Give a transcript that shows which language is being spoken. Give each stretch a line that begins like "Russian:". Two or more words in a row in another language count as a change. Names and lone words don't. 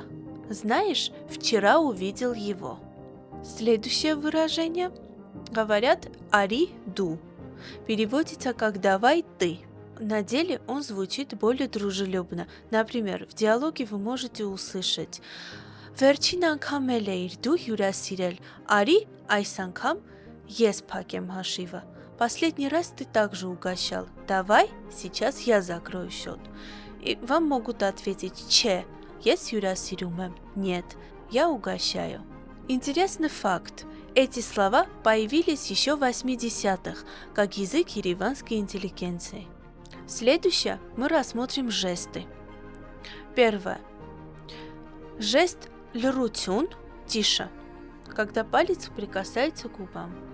Russian: Знаешь, вчера увидел его. Следующее выражение говорят
Armenian: «արի դու».
Russian: Переводится как «давай ты». На деле он звучит более дружелюбно. Например, в диалоге вы можете услышать
Armenian: «Վերջին անգամ էլ էիր դու հյուրասիրել, արի այս անգամ ես փակեմ հաշիվը».
Russian: Последний раз ты также угощал. Давай, сейчас я закрою счет. И вам могут ответить
Armenian: «Չէ, ես հյուրասիրում եմ».
Russian: Нет, я угощаю. Интересный факт. Эти слова появились еще в 80-х, как язык ереванской интеллигенции. Следующее мы рассмотрим жесты. Первое. Жест льрутюн – тише, когда палец прикасается к губам.